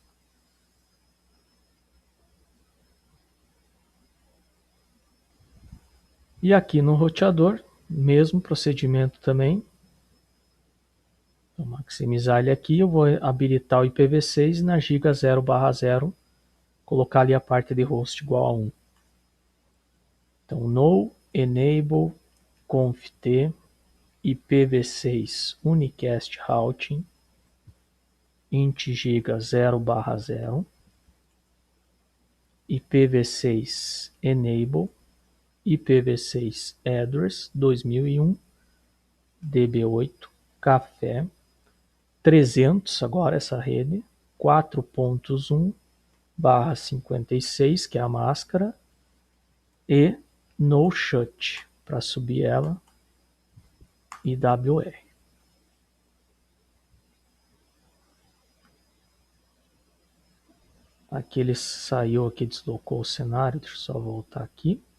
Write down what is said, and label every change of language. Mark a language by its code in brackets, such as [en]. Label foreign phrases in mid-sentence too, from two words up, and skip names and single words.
[pt] E aqui no roteador, mesmo procedimento também. Vou maximizar ele aqui, eu vou habilitar o IPv6 na giga 0/0, colocar ali a parte de host igual a 1. Então, [en] no enable conft IPv6 unicast routing int giga 0/0 IPv6 enable IPv6 address [pt] 2001 DB8 café 300, agora essa rede 4.1/56, que é a máscara, e [en] no shut [pt] para subir ela, IWR. Aqui ele saiu, aqui deslocou o cenário, deixa eu só voltar aqui.